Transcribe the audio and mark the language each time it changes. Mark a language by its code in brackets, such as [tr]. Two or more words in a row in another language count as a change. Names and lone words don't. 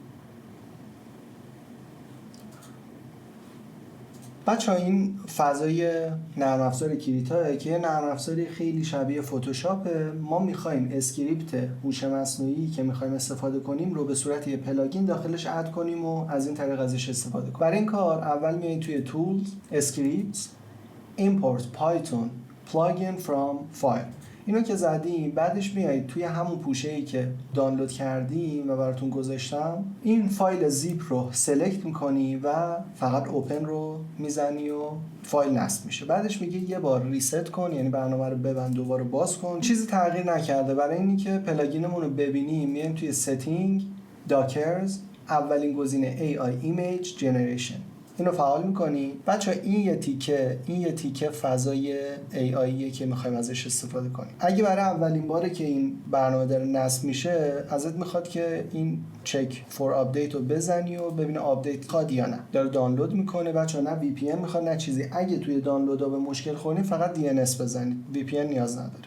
[fa] بچه‌ها این فضای نرم افزار کریتاه که یه نرم افزاری خیلی شبیه فتوشاپه. ما می‌خوایم اسکریپت هوش مصنوعی که می‌خوایم استفاده کنیم رو به صورت یه پلاگین داخلش اد کنیم و از این طریق ازش استفاده کنیم. برای این کار اول میایید توی [en] tools, scripts, import python plugin from file. [fa] اینو که زدیم بعدش میایید توی همون پوشه‌ای که دانلود کردیم و براتون گذاشتم این فایل زیپ رو سلکت میکنی و فقط اوپن رو میزنی و فایل نصب میشه. بعدش میگه یه بار ریست کن، یعنی برنامه رو ببند دوباره باز کن. چیزی تغییر نکرده. برای اینی که پلاگینمون رو ببینیم میایم توی [en] setting dockers, [fa] اولین گزینه [en] AI image generation [fa] اینو فعال میکنی. بچه این یه تیکه فضای AIه که میخوایم ازش استفاده کنیم. اگه برای اولین باره که این برنامه داره نصب میشه ازت میخواد که این [en] check for update [fa] رو بزنی و ببینه آپدیت خواد یا نه. داره دانلود میکنه. بچه نه VPN میخواد نه چیزی. اگه توی دانلودها به مشکل خوردین فقط DNS بزنید، VPN نیاز نداره.